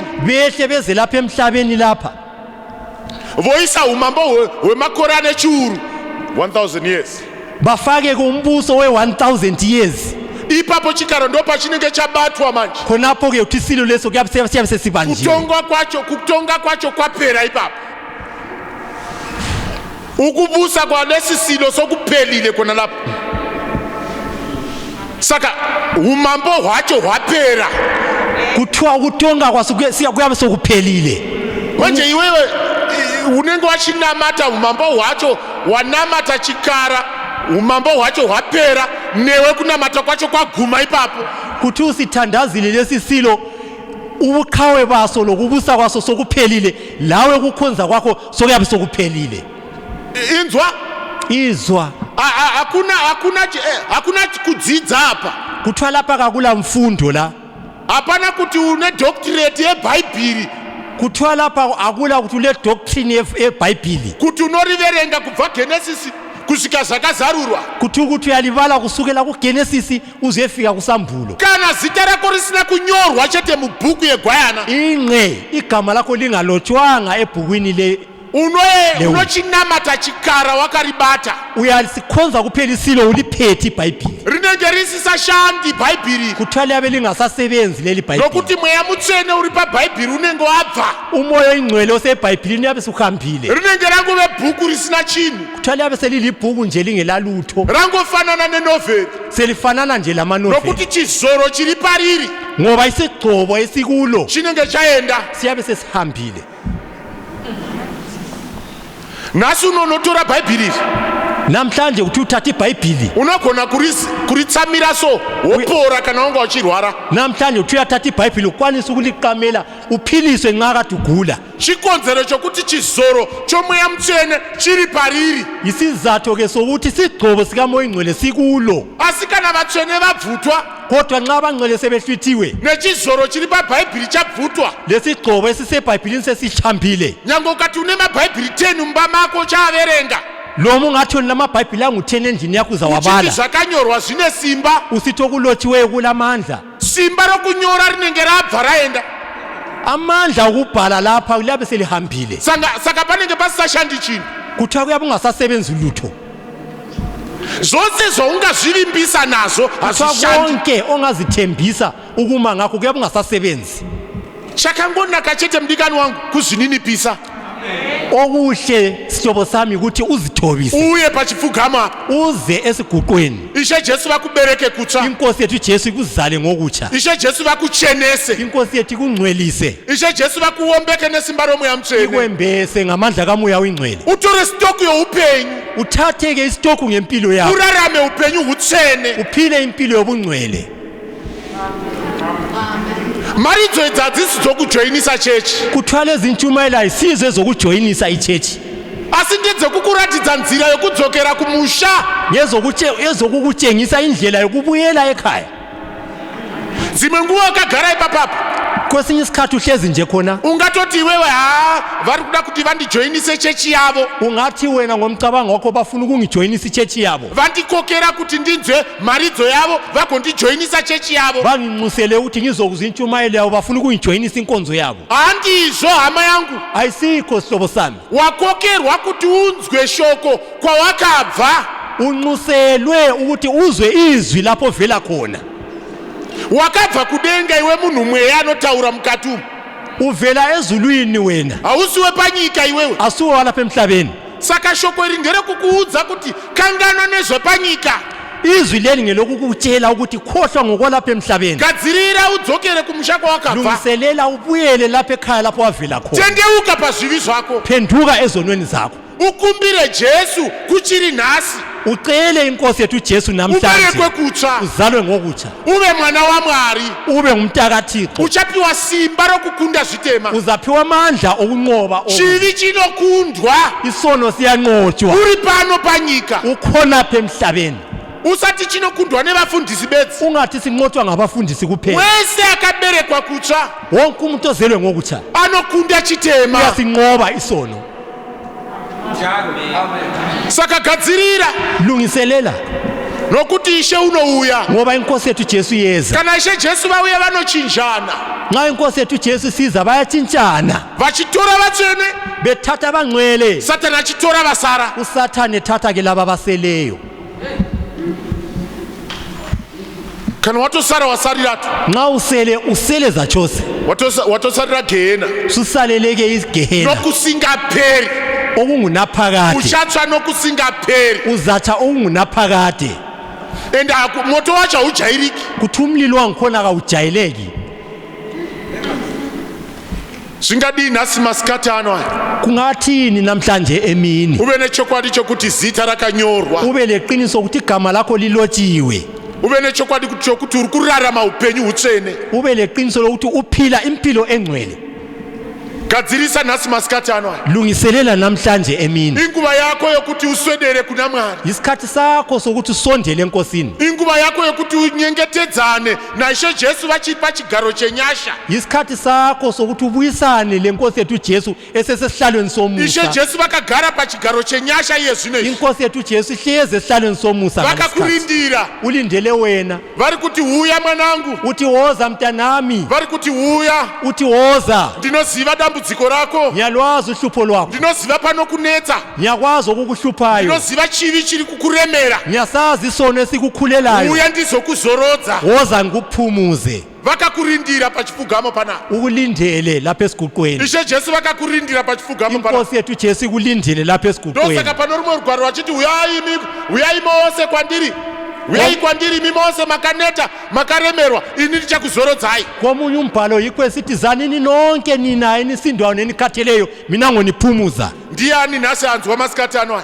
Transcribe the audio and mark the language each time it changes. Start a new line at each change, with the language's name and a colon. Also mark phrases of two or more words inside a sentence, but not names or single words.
North Ndebele: Behle beze lapha emhlabeni lapha.
Shona: Voisa umambo hwemakore ane chiuru.
English: 1000 years.
North Ndebele: Bafake kumbuso we-1000 years.
Shona: Ipapo chikara ndo pachinenge chabatwa manje.
North Ndebele: Khonapho ke uthi isilo leso siyabe sesibanjiwe.
Shona: Kutonga kwacho kwapera ipapo.
North Ndebele: Ukubusa kwalesi silo sokuphelile khona lapho.
Shona: Saka umambo hwacho hwapera.
North Ndebele: Kuthiwa ukutonga kwaso kuyabe sokuphelile.
Shona: Manje iwewe unenge wachinamata umambo hwacho, wanamata chikara, umambo hwacho hwapera newe kunamata kwacho kwaguma ipapo.
North Ndebele: kuthi usithandazile lesi silo ubuqhawe baso lokubusa kwaso sokuphelile lawe kukhonza kwakho sokuyabe sokuphelile.
Shona: Inzwa
North Ndebele: Izwa
Shona: hakuna kudzidza hapa.
North Ndebele: kuthiwa lapha kakula mfundo la,
Shona: Hapana kuti une doctorate yeBhayibhiri,
North Ndebele: kuthiwa lapha akula kuti ule doctrine yeBhayibhili,
Shona: kuti unoriverenga kubva Genesis kusvika zvakazarurwa.
North Ndebele: kuthi ukuthi uyalivala kusukela kuGenesis uzefika kuSambulo.
Shona: Kana zita rako risina kunyorwa chete mubhuku yeGwayana,
North Ndebele: Ingqe igama lakho lingalotshwanga ebhukwini le,
Shona: unochinamata chikara wakaribata,
North Ndebele: uyasikhonza kuphela isilo uliphethe iBhayibhili.
Shona: rinenge risisashandi Bhayibhiri,
North Ndebele: Kuthiwa liyabe lingasasebenzi leli Bhayibhili.
Shona: nokuti mweya mutsvene uri paBhayibhiri unenge wabva,
North Ndebele: Umoya oyingcwele oseBhayibhilini yabe suhambile.
Shona: rinenge rangove bhuku risina chinhu,
North Ndebele: Kuthiwa liyabe selilibhuku nje lingelalutho,
Shona: rangofanana nenovheri,
North Ndebele: selifanana nje lamanoveli,
Shona: nokuti chizoro chiri pariri
North Ndebele: ngoba isigcobo esikulo
Shona: chinenge chaenda.
North Ndebele: siyabe sesihambile.
Shona: Nhasi unonotora Bhayibhiri iri,
North Ndebele: Namhlanje kuthi uthatha iBhayibhili,
Shona: unogona kuritsamira so wopora kana wanga uchirwara.
North Ndebele: namhlanje uthi uyathatha iBhayibhili ukwanisa ukuliqamela uphiliswe nxa kade ugula.
Shona: Chikonzero chokuti chizoro chomweya mutsvene chiri pariri,
North Ndebele: Isizatho ke sokuthi isigcobo sikamoya oyingcwele sikulo,
Shona: asi kana vatsvene vabvutwa
North Ndebele: kodwa nxa abangcwele sebehlwithiwe
Shona: nechizoro chiri paBhayibhiri chabvutwa,
North Ndebele: lesigcobo esisebhayibhilini sesihambile.
Shona: nyange ukati une maBhayibhiri 10 mumba mako chaaverenga,
North Ndebele: Noma ungathi unamabhayibhili angu-10 endlini yakho
Shona: uchiti
North Ndebele: uzawabala,
Shona: zvakanyorwa zvine simba,
North Ndebele: usithi okulotshiweyo kulamandla.
Shona: simba rokunyora rinenge rabva raenda.
North Ndebele: Amandla okubhala lapha liyabe selihambile,
Shona: Saka panenge pasisashandi chinhu.
North Ndebele: kuthiwa kuyabe kungasasebenzi lutho.
Shona: Zvose zvaungazvivimbisa nazvo
North Ndebele: Kuthiwa
Shona: hazvishandi.
North Ndebele: konke ongazithembisa ukuma ngakho kuyabe kungasasebenzi.
Shona: Chakangonaka chete mudikani wangu kuzvininipisa,
North Ndebele: Okuhle sihlobo sami ukuthi uzithobise,
Shona: uye pachipfugama apa.
North Ndebele: uze esiguqweni.
Shona: Ishe Jesu vakubereke kutsva,
North Ndebele: Inkosi yethu Jesu ikuzale ngokutsha,
Shona: Ishe Jesu vakuchenese,
North Ndebele: inkosi yethu ikungcwelise,
Shona: Ishe Jesu vakuombeke nesimba romweya mutsvene,
North Ndebele: ikwembese ngamandla kamoya oyingcwele.
Shona: utore sitoku youpenyu,
North Ndebele: Uthathe-ke isitokhu ngempilo yakho,
Shona: urarame upenyu hutsvene.
North Ndebele: uphile impilo yobungcwele.
Shona: Maridzo idzi hadzisi dzokujoinisa chechi,
North Ndebele: Kuthiwa lezi ntshumayelo ayisizo ezokujoyinisa ichechi,
Shona: asi ndedzekukuratidza nzira yokudzokera kumusha.
North Ndebele: ezokukutshengisa indlela yokubuyela ekhaya.
Shona: Dzimwe nguva ukagara ipapapo
North Ndebele: Kwesinye isikhathi uhlezi nje khona,
Shona: ungatoti iwewe vari kuda kuti vandijoinise chechi yavo,
North Ndebele: ungathi wena ngomcabango wakho bafuna ukungijoyinisa ichechi yabo,
Shona: vandikokera kuti ndinzwe maridzo yavo vagondijoinisa chechi yavo.
North Ndebele: banginxusele ukuthi ngizokuzwa intshumayelo yabo bafuna ukungijoyinisa inkonzo yabo.
Shona: Handizvo hama yangu,
North Ndebele: Ayisikho sihlobo sami,
Shona: wakokerwa kuti unzwe shoko kwawakabva,
North Ndebele: unxuselwe ukuthi uzwe izwi lapho ovela khona.
Shona: wakabva kudenga iwe munhu mweya anotaura mukati umu,
North Ndebele: Uvela ezulwini wena,
Shona: hausiwe panyika iwewe.
North Ndebele: asuwe walapha emhlabeni.
Shona: Saka shoko iri nderekukuudza kuti kangana nezvepanyika,
North Ndebele: Izwi leli ngelokukutshela ukuthi khohlwa ngokwalapha emhlabeni,
Shona: gadzirira udzokere kumusha kwawakabva,
North Ndebele: lungiselela ubuyele lapha ekhaya lapho wavela khona.
Shona: tendeuka pazvivi zvako,
North Ndebele: Phenduka ezonweni zakho,
Shona: ukumbire Jesu kuchiri nhasi,
North Ndebele: ucele inkosi yethu Jesu
Shona: uberekwe
North Ndebele: namhlanje
Shona: kutsva,
North Ndebele: uzalwe ngokutsha,
Shona: uve mwana waMwari,
North Ndebele: ube ngumntakaThixo,
Shona: uchapiwa simba rokukunda zvitema.
North Ndebele: uzaphiwa amandla okunqoba okubi.
Shona: Chivi chinokundwa
North Ndebele: Isono siyanqotshwa,
Shona: uri pano panyika,
North Ndebele: ukhonapha emhlabeni.
Shona: usati chinokundwa nevafundisi bedzi.
North Ndebele: Ungathi sinqotshwa ngabafundisi kuphela,
Shona: Wese akaberekwa kutsva
North Ndebele: wonke umuntu ozelwe ngokutsha
Shona: anokunda chitema.
North Ndebele: uyasinqoba isono.
Shona: Saka gadzirira,
North Ndebele: Lungiselela
Shona: nokuti Ishe unouya.
North Ndebele: ngoba inkosi yethu Jesu yeza.
Shona: Kana Ishe Jesu vauya vanochinjana,
North Ndebele: Nxa inkosi yethu Jesu siza bayatshintshana,
Shona: vachitora vatsvene,
North Ndebele: bethatha abangcwele,
Shona: Satani achitora vasara.
North Ndebele: uSathane ethatha ke laba abaseleyo.
Shona: Kana watosara wasarirato,
North Ndebele: Nxa usele zachose,
Shona: watosarira gehena,
North Ndebele: susaleleke igehena
Shona: nokusingaperi,
North Ndebele: okungunaphakade,
Shona: uchatsva nokusingaperi,
North Ndebele: uzatsha okungunaphakade,
Shona: ende moto wacho haujairiki.
North Ndebele: kuthi umlilo wangikhona kawujayeleki.
Shona: Svingadini nhasi masikati ano aya?
North Ndebele: kungathini namhlanje emini
Shona: Ube nechokwadi chokuti zita rakanyorwa.
North Ndebele: ube leqiniso ukuthi igama lakho lilotshiwe
Shona: Ube nechokwadi chokuti uri kurarama upenyu hutsvene.
North Ndebele: ube leqiniso lokuthi uphila impilo engcwele
Shona: Gadzirisa nhasi masikati ano aya.
North Ndebele: lungiselela namhlanje emini
Shona: Inguva yako yokuti uswedere kuna Mwari.
North Ndebele: isikhathi sakho sokuthi usondele enkosini
Shona: Inguva yako yokuti unyengetedzane naIshe Jesu vachipa chigaro chenyasha.
North Ndebele: isikhathi sakho sokuthi ubuyisane lenkosi yethu Jesu esesesihlalweni
Shona: Ishe
North Ndebele: somusa
Shona: Jesu vakagara pachigaro chenyasha iye zvino izvi.
North Ndebele: inkosi yethu Jesu ihlezi esihlalweni somusa ngalesi sikhathi.
Shona: Vakakurindira.
North Ndebele: ulindele wena
Shona: Vari kuti huya mwanangu.
North Ndebele: uthi woza mntanami
Shona: Vari kuti huya.
North Ndebele: uthi woza
Shona: Ndinoziva dambudziko rako.
North Ndebele: ngiyalwazi uhlupho lwakho
Shona: Ndinoziva panokunetsa.
North Ndebele: ngiyakwazi okukuhluphayo
Shona: Ndinoziva chivi chiri kukuremera.
North Ndebele: ngiyasazi isono esikukhulelayo
Shona: Uya ndizokuzorodza.
North Ndebele: woza ngikuphumuze
Shona: Vakakurindira pachipfugamo panapa.
North Ndebele: ukulindele lapha esiguqweni
Shona: Ishe Jesu vakakurindira pachipfugamo panapa.
North Ndebele: inkosi yethu Jesu ikulindele lapha esiguqweni
Shona: Ndosaka pano rumwe rugwaro vachiti uyai mose kwandiri. Uyai kwandiri imi mose makaneta makaremerwa ini ndichakuzorodzai.
North Ndebele: komunye umbhalo yikho esithi zanini nonke nina enisindwayo nenikhatheleyo mina ngoniphumuza
Shona: Ndiani nhasi anzwa masikati ano aya?